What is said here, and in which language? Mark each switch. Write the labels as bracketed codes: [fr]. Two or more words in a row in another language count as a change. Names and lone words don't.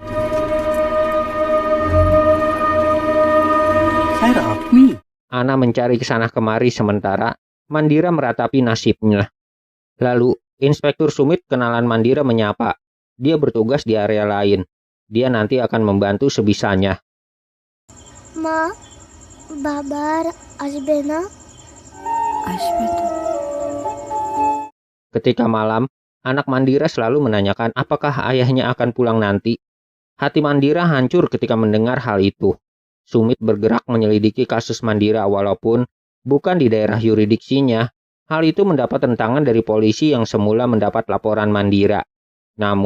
[id] Ana mencari kesana kemari sementara Mandira meratapi nasibnya. Lalu, Inspektur Sumit kenalan Mandira menyapa. Dia bertugas di area lain. Dia nanti akan membantu sebisanya. [bn] মা, বাবার আসবে না? আসবে তো। [id] Ketika malam, anak Mandira selalu menanyakan apakah ayahnya akan pulang nanti. Hati Mandira hancur ketika mendengar hal itu. Sumit bergerak menyelidiki kasus Mandira walaupun bukan di daerah yuridiksinya. Hal itu mendapat tentangan dari polisi yang semula mendapat laporan Mandira.